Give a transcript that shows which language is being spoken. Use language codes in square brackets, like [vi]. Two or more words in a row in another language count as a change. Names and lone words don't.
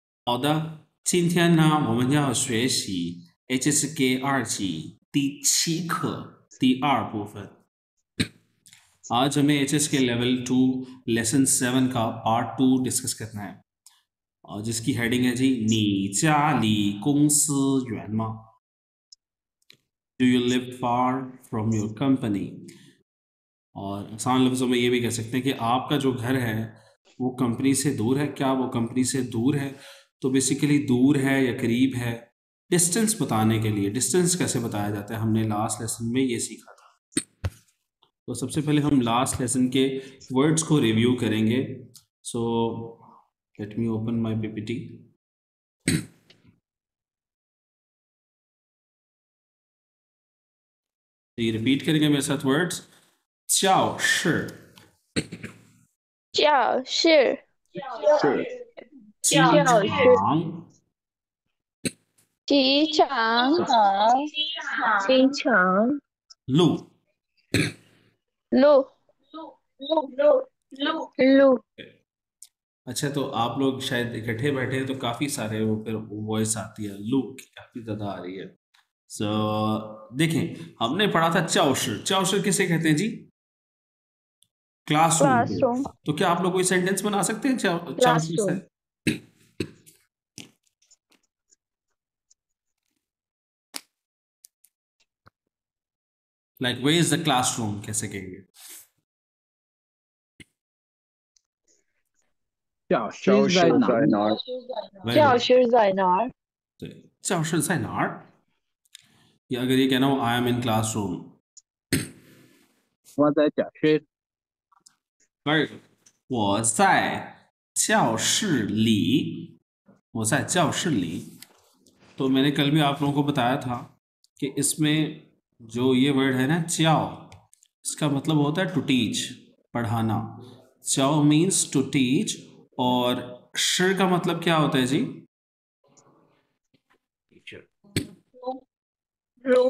[zh] 好的，今天呢，我们要学习 HSK 2级第7课第2部分。 [hi] आज हमें HSK लेवल 2 लेसन 7 का पार्ट 2 डिस्कस करना है और जिसकी हेडिंग है जी [zh] 你家离公司远吗 [en] Do you live far from your company? [hi] और आसान लफ्ज़ों में ये भी कह सकते हैं कि आपका जो घर है वो कंपनी से दूर है। क्या वो कंपनी से दूर है? तो बेसिकली दूर है या करीब है, डिस्टेंस बताने के लिए डिस्टेंस कैसे बताया जाता है हमने [en] last lesson [hi] में ये सीखा था। तो सबसे पहले हम [en] last lesson [hi] के वर्ड्स को रिव्यू करेंगे। [en] So let me open my PPT. [hi] ये रिपीट करेंगे मेरे साथ वर्ड्स। [zh] 教室教室是机教室场机场机场路路路 [hi] अच्छा, तो आप लोग शायद इकट्ठे बैठे हैं तो काफ़ी सारे वो फिर वॉइस आती है, लू की काफ़ी ज़्यादा आ रही है। सो देखें, हमने पढ़ा था चाउशर। चाउशर किसे कहते हैं जी? क्लासरूम को। क्लासरूम तो क्या आप लोग कोई सेंटेंस बना सकते हैं चाउशर से? क्लासरूम [en] like where is the classroom [hi] कैसे कहेंगे? [zh] 教室在哪儿？ [en] Very [zh] 教 [en] good. [zh] 室在哪儿？对，教室在哪儿？ [hi] या अगर ये कहना हो [en] I am in classroom. [zh] 我在教室。 [en] Very good. [zh] 我在教室里，我在教室里। [hi] तो मैंने कल भी आप लोगों को बताया था कि इसमें जो ये वर्ड है ना च्याओ, इसका मतलब होता है [en] to teach, [hi] पढ़ाना। च्याओ [en] means to teach [hi] और श का मतलब क्या होता है जी? रूम